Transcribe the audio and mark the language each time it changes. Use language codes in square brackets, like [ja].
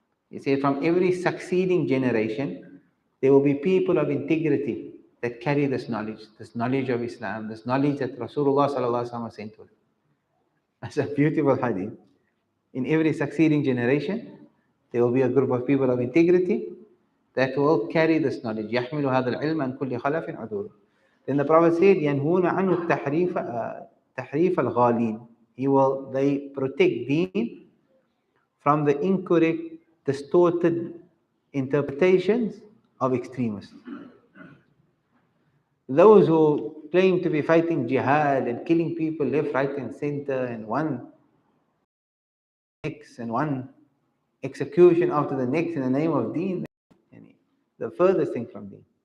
[en] He said from every succeeding generation, there will be people of integrity that carry this knowledge of Islam, this knowledge that Rasulullah sallallahu alaihi wasallam sent to us. That's a beautiful hadith. In every succeeding generation, there will be a group of people of integrity that will carry this knowledge. [ar] يحمل هذا العلم عن كل خلف عدول. [en] Then the Prophet said, [ar] ينهون عنه تحريف الغالين. [en] They protect deen from the incorrect, distorted interpretations of extremists. Those who claim to be fighting jihad and killing people left, right, and center, and one execution after the next in the name of deen, the furthest thing from deen.